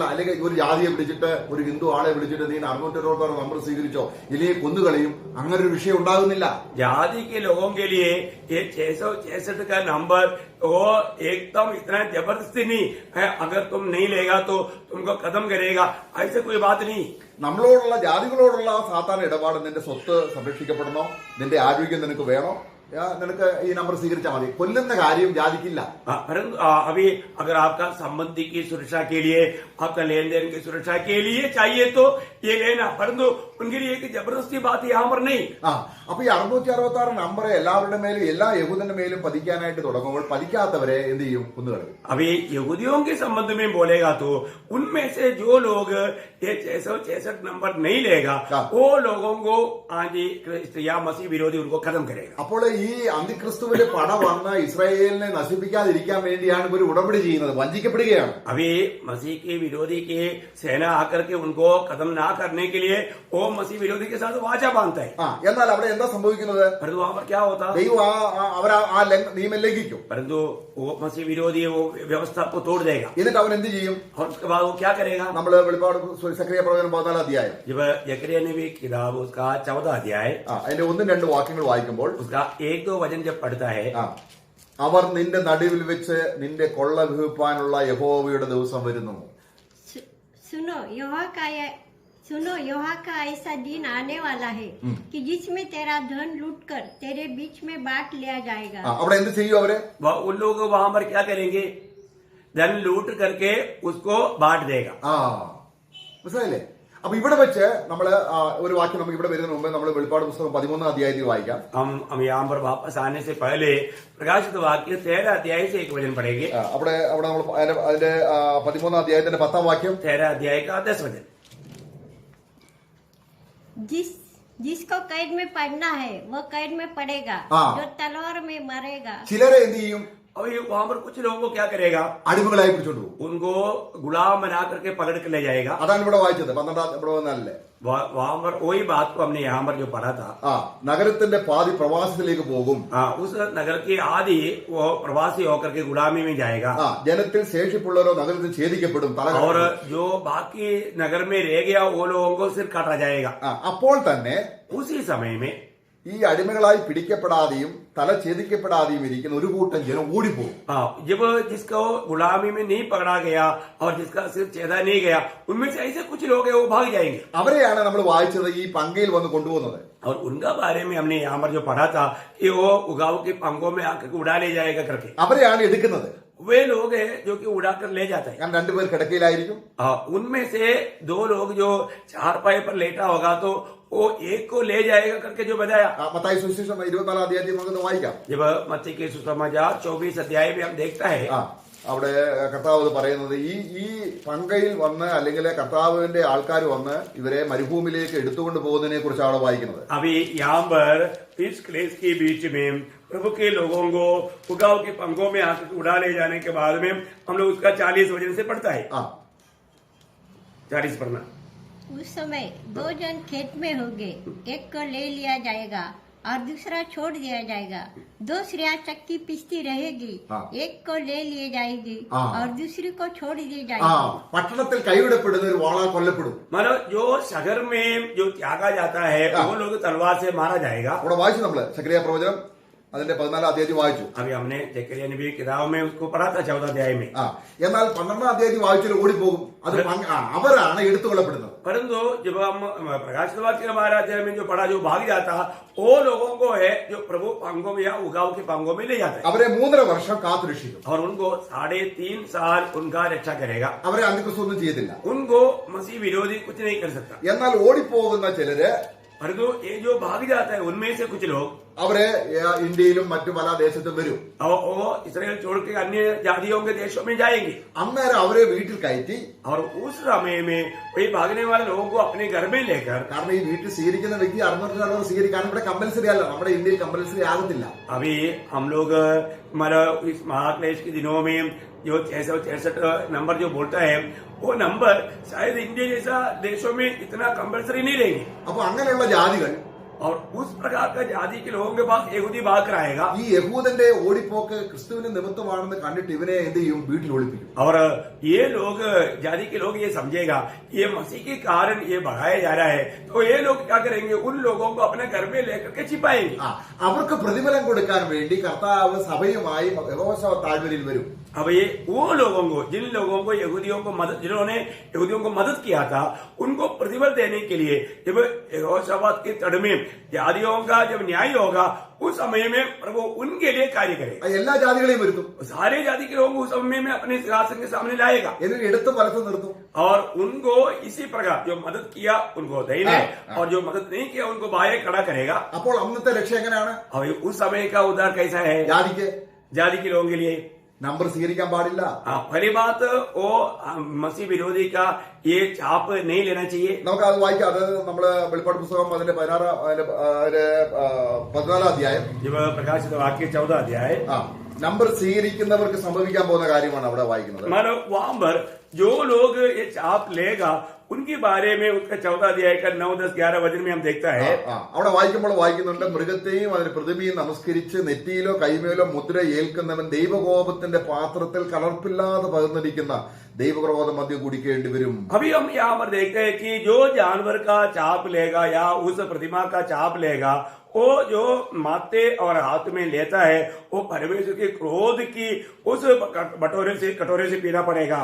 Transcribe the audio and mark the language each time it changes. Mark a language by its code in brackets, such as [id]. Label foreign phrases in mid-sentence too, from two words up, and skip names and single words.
[ml] അല്ലെങ്കിൽ ഒരു ജാതിയെ വിളിച്ചിട്ട് ഒരു ഹിന്ദു ആളെ വിളിച്ചിട്ട് നീ 666 നമ്പർ സ്വീകരിച്ചോ ഇല്ലെങ്കിൽ കൊന്നുകളയും, അങ്ങനെ ഒരു വിഷയം ഉണ്ടാകുന്നില്ല. [hi] जाति के लोगों के लिए ये 666 का नंबर वो एकदम इतना जबरदस्ती नहीं है, अगर तुम नहीं लेगा तो तुमको खत्म करेगा, ऐसे कोई बात नहीं. [ml] നമ്മളോടുള്ള ജാതികളോടുള്ള സാധാരണ ഇടപാട് നിന്റെ സ്വത്ത് സംരക്ഷിക്കപ്പെടണോ, നിന്റെ ആരോഗ്യം നിനക്ക് വേണോ, നിനക്ക് ഈ നമ്പർ സ്വീകരിച്ചാൽ മതി. കൊല്ലുന്ന കാര്യം ജാതിക്കില്ല. [hi] परंतु अभी अगर आपका संबंधी की सुरक्षा के लिए, आपका लेन देन की सुरक्षा के लिए चाहिए तो ये लेना, परंतु उनके लिए एक जबरदस्ती बात यहाँ पर नहीं. [ml] അപ്പൊ ഈ 666 നമ്പർ എല്ലാവരുടെ മേലും എല്ലാ യഹൂദന്റെ മേലും പതിക്കാനായിട്ട് തുടങ്ങുമ്പോൾ പതിക്കാത്തവരെ എന്ത് ചെയ്യും? കുന്നുകളയും. [hi] अभी यहूदियों के संबंध में बोलेगा तो उनमें से जो लोग ये 666 नंबर नहीं लेगा वो लोगों को या मसीह विरोधी उनको खत्म करेगा. [ml] അപ്പോൾ ഈ അന്തിക്രിസ്തുവിന്റെ പട വന്ന് ഇസ്രായേലിനെ നശിപ്പിക്കാതിരിക്കാൻ വേണ്ടിയാണ് ഇവർ ഉടമ്പടി ചെയ്യുന്നത്. വഞ്ചിക്കപ്പെടുകയാണ്. [hi] अभी मसीह के विरोधी की सेना आकर के उनको खत्म ना करने के लिए वो मसीह विरोधी के साथ वाचा बांधता है. [ml] എന്നാൽ അവിടെ എന്താ സംഭവിക്കുന്നത്? [hi] परंतु वहां पर क्या होता? [ml] ദൈവം അവർ ആ നിയമം ലംഘിക്കും. [hi] परंतु वो मसीह विरोधी वो व्यवस्था को तोड़ देगा. [ml] എന്നിട്ട് അവൻ എന്ത് ചെയ്യും? [hi] और उसके बाद वो क्या करेगा? [ml] നമ്മൾ വെളിപ്പാട് സക്രിയ പ്രവചനം 14 അധ്യായം [hi] जब जकरिया नबी की किताब उसका 14 अध्याय [ml] അതിന്റെ 1-2 വാക്യങ്ങൾ വായിക്കുമ്പോൾ [hi] उसका 1-2 वचन जब पढ़ता है, [ml] അവർ നിന്റെ നടുവിൽ വെച്ച് നിന്റെ കൊള്ള വിഹിപ്പാനുള്ള യഹോവയുടെ ദിവസം വരുന്നു. [hi] सुनो यहोवा का ऐसा दिन आने वाला है कि जिसमें तेरा धन लूटकर तेरे बीच में बांट लिया जाएगा. [ml] അവിടെ എന്ത് ചെയ്യും അവര്? [hi] उन लोग वहां पर क्या करेंगे? धन लूट करके उसको बांट देगा. [ml] മനസ്സിലായില്ലേ? അപ്പൊ ഇവിടെ വെച്ച് നമ്മള് ഒരു വാക്യം നമുക്ക് ഇവിടെ വരുന്നതിന് മുമ്പ് നമ്മൾ വെളിപ്പാട് പുസ്തകം 13 അധ്യായത്തിൽ വായിക്കാം. [hi] हम यहाँ पर वापस आने से पहले प्रकाशित वाक्य 13 अध्याय से एक वचन पढ़ेंगे. [ml] അവിടെ നമ്മൾ അതിന്റെ 13 അധ്യായത്തിന്റെ 10-ാം വാക്യം, [hi] 13 अध्याय का 10 वचन. जिसको कैद में पड़ना है वो कैद में पड़ेगा, जो तलवार में मरेगा. [ml] ചിലരെ എന്ത് ചെയ്യും? [hi] और ये वहां पर कुछ लोगों को क्या करेगा? [ml] അടിമകളായി പിടിച്ചോണ്ട് പോകും. [hi] उनको गुलाम बना करके पकड़ के ले जाएगा. [ml] അതാണ് ഇവിടെ വായിച്ചത് 12 ഇവിടെ വന്നല്ലേ. [hi] वहां पर वही बात को हमने यहाँ पर जो पढ़ा था. [ml] നഗരത്തിന്റെ പാതി പ്രവാസത്തിലേക്ക് പോകും. [hi] उस नगर की आदि वो प्रवासी होकर के गुलामी में जाएगा. [ml] ജനത്തിൽ ശേഷിപ്പുള്ളവരോ നഗരത്തിൽ ഛേദിക്കപ്പെടും. [hi] और जो बाकी नगर में रह गया वो लोगों को सिर काटा जाएगा. [ml] അപ്പോൾ തന്നെ [hi] उसी समय में [ml] ഈ അടിമകളായി പിടിക്കപ്പെടാതെയും തല ഛേദിക്കപ്പെടാതെയും ഇരിക്കുന്ന ഒരു കൂട്ടം ജനം ഓടിപ്പോകും. [hi] जब जिसको गुलामी में नहीं पकड़ा गया और जिसका सिर छेदा नहीं गया उनमें से ऐसे कुछ लोग हैं वो भाग जाएंगे. [ml] അവരെയാണ് നമ്മൾ വായിച്ചത് ഈ പങ്കയിൽ വന്ന് കൊണ്ടുപോകുന്നത്. [hi] और उनका बारे में हमने यहाँ पर जो पढ़ा था कि वो उगाव के पंखों में आकर उड़ा ले जाएगा करके. [ml] അവരെയാണ് എടുക്കുന്നത്. [hi] वे लोग हैं जो कि उड़ाकर ले जाते हैं. [ml] 2 പേർ കിടക്കയിലായിരിക്കും. [hi] उनमें से 2 लोग जो चारपाई पर लेटा होगा तो वो एक को ले जाएगा करके जो बताया. [ml] മത്തായി സുവിശേഷം 24 അധ്യായത്തിൽ നമുക്ക് വായിക്കാം. [hi] जब मत्ती के सुसमाचार 24 अध्याय में हम देखता है, [ml] അവിടെ കർത്താവ് പറയുന്നത് ഈ പങ്കയിൽ വന്ന് അല്ലെങ്കിൽ കർത്താവിന്റെ ആൾക്കാർ വന്ന് ഇവരെ മരുഭൂമിയിലേക്ക് എടുത്തുകൊണ്ട് പോകുന്നതിനെ കുറിച്ചാണ് വായിക്കുന്നത്. [hi] अभी यहाँ पर इस क्लेश के बीच में प्रभु के लोगों को उगाव के पंखों में आकर उड़ा ले जाने के बाद में हम लोग उसका 40 वचन से पढ़ता है. 40 पढ़ना. उस समय 2 जन खेत में होंगे, एक को ले लिया जाएगा और दूसरा छोड़ दिया जाएगा. 2 स्त्रियां चक्की पीसती रहेगी, एक को ले लिए जाएगी और दूसरी को छोड़ दी जाएगी. [ml] പട്ടണത്തിൽ കൈവിടപ്പെടുന്ന ഒരു വാളാ കൊല്ലപ്പെടും. [hi] मतलब जो शहर में जो त्यागा जाता है वो लोग तलवार से मारा जाएगा. [ml] അവിടെ വായിച്ചു നമ്മള് സക്രിയ പ്രവചനം അതിന്റെ 14 അധ്യായത്തിൽ വായിച്ചു. [hi] अभी हमने जकरिया नबी की किताब में उसको पढ़ा था 14 अध्याय में. [ml] എന്നാൽ 12 അധ്യായത്തിൽ വായിച്ചാൽ ഓടിപ്പോകും. അത് അവരാണ് എടുത്തുകൊള്ളപ്പെടുന്നത്. [hi] परंतु जब हम प्रकाशित वाक्य के 12 अध्याय में जो पढ़ा जो भाग जाता वो लोगों को है जो प्रभु पंखों में या उगाव के पंखों में ले जाता है. [ml] അവരെ 3.5 വർഷം കാത്തുരക്ഷിക്കും. [hi] और उनको 3.5 साल उनका रक्षा करेगा. [ml] അവരെ അന്തിക്രിസ്തു ഒന്നും ചെയ്തില്ല. [hi] उनको मसीह विरोधी कुछ नहीं कर सकता. [ml] എന്നാൽ ഓടിപ്പോകുന്ന ചിലര് [hi] परंतु ये जो भाग जाता है उनमें से कुछ लोग [ml] അവര് ഇന്ത്യയിലും മറ്റു പല ദേശത്തും വരും. [hi] और वो इसराइल छोड़ के अन्य जातियों के देशों में जाएंगे [ml] അന്നേരം അവരെ വീട്ടിൽ കയറ്റി, [hi] और उस समय में वही भागने वाले लोगों को अपने घर में लेकर, [ml] കാരണം ഈ വീട്ടിൽ സ്വീകരിക്കുന്ന വ്യക്തി 600 സ്വീകരിക്കാൻ ഇവിടെ കമ്പൽസറി അല്ല, നമ്മുടെ ഇന്ത്യയിൽ കമ്പൽസറി ആകത്തില്ല. [hi] अभी हम लोग हमारा इस महाक्लेश के दिनों में जो 666 नंबर जो बोलता है वो नंबर शायद इंडिया जैसा देशों में इतना कंपल्सरी नहीं रहेंगे. [ml] അപ്പൊ അങ്ങനെയുള്ള ജാതികൾ, [hi] और उस प्रकार का जाति के लोगों के पास यहूदी भाग कराएगा [ml] ഈ യഹൂദന്റെ ഓടിപ്പോക്ക് ക്രിസ്തുവിന്റെ നിമിത്തമാണെന്ന് കണ്ടിട്ട് ഇവനെ എന്ത് ചെയ്യും? വീട്ടിൽ ഒളിപ്പിക്കും. [hi] और ये लोग जाति के लोग ये समझेगा ये मसीह के कारण ये बढ़ाया जा रहा है, तो ये लोग क्या करेंगे? उन लोगों को अपने घर में लेकर के छिपाएंगे. [ml] അവർക്ക് പ്രതിഫലം കൊടുക്കാൻ വേണ്ടി കർത്താവ് സഭയുമായി യഹോശവ താഴ്വരയിൽ വരും. [hi] अब ये वो लोगों को, जिन लोगों को यहूदियों को मदद, जिन्होंने यहूदियों को मदद किया था, उनको प्रतिफल देने के लिए जब यहोशाफात के तड़ में जातियों का जब न्याय होगा उस समय में प्रभु उनके लिए कार्य करेगा. [ml] എല്ലാ ജാതികളെയും വരുത്തും, [hi] सारे जाति के लोगों को उस समय में अपने सिंहासन के सामने लाएगा [ml] എന്നിട്ട് എടുത്തും വലത്തും നിർത്തും. [hi] और उनको इसी प्रकार जो मदद किया उनको दाहिने और जो मदद नहीं किया उनको बाएं खड़ा करेगा. [ml] അപ്പോൾ അന്നത്തെ രക്ഷ എങ്ങനെയാണ്? [hi] और उस समय का उद्धार कैसा है? [ml] ജാതിക്ക് [hi] जाति के लोगों के लिए [ml] നമ്പർ സ്വീകരിക്കാൻ പാടില്ല. [hi] पहली बात वो मसीह विरोधी का ये छाप नहीं लेना चाहिए. [ml] നമുക്ക് അത് വായിക്കാം. അത് നമ്മള് വെളിപ്പാട് പുസ്തകം അതിന്റെ 14 അധ്യായം, [hi] जब प्रकाशित वाक्य 14 अध्याय, [ml] നമ്പർ സ്വീകരിക്കുന്നവർക്ക് സംഭവിക്കാൻ പോകുന്ന കാര്യമാണ് അവിടെ വായിക്കുന്നത്. [hi] मानो वहां पर जो लोग ये छाप लेगा उनके बारे में उसका 14 अध्याय का 9, 10, 11 वचन में हम देखता है. [ml] അവിടെ വായിക്കുമ്പോൾ വായിക്കുന്നുണ്ട്, മൃഗത്തെയും അതിന് പ്രതിമയും നമസ്കരിച്ച് നെറ്റിയിലോ കൈമേലോ മുദ്ര ഏൽക്കുന്നവൻ ദൈവകോപത്തിന്റെ പാത്രത്തിൽ കലർപ്പില്ലാതെ പകർന്നിരിക്കുന്ന ദൈവക്രോധം മദ്യം കുടിക്കേണ്ടി വരും. [hi] अभी हम यहाँ पर देखते हैं कि जो जानवर का छाप लेगा या उस प्रतिमा का छाप लेगा वो जो माथे और हाथ में लेता है वो परमेश्वर के क्रोध की उस कटोरे से पीना पड़ेगा.